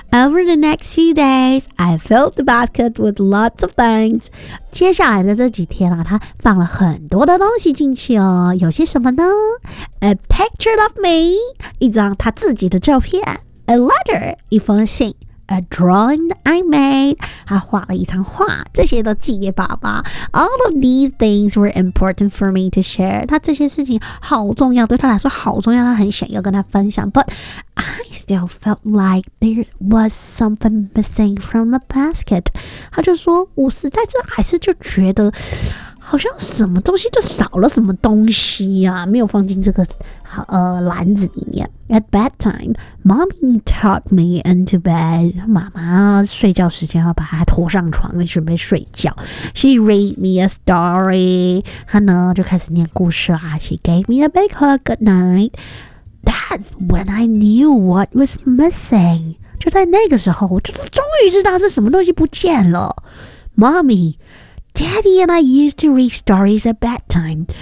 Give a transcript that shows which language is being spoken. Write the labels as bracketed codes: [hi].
[en] Over the next few days, I filled the basket with lots of things. [zh] 接下来的这几天啊，他放了很多的东西进去哦，有些什么呢？ [en] A picture of me, [zh] 一张他自己的照片。 [en] A letter, [zh] 一封信。 [en] A drawing I made, [zh] 他画了一张画，这些都寄给爸爸。 [en] All of these things were important for me to share. [zh] 他这些事情好重要，对他来说好重要，他很想要跟他分享。 [en] But I still felt like there was something missing from the basket. [zh] 他就说，我实在是还是就觉得好像什么东西就少了什么东西啊，没有放进这个篮子里面。 [en] At bedtime, mommy tucked me into bed. [zh] 妈妈睡觉时间要把她拖上床，准备睡觉。 [en] She read me a story. [zh] 她呢就开始念故事啊。 [en] She gave me a big hug good night. That's when I knew what was missing. [zh] 就在那个时候，我就终于知道是什么东西不见了。 [en] Mommy. Daddy and I used to read stories at bedtime.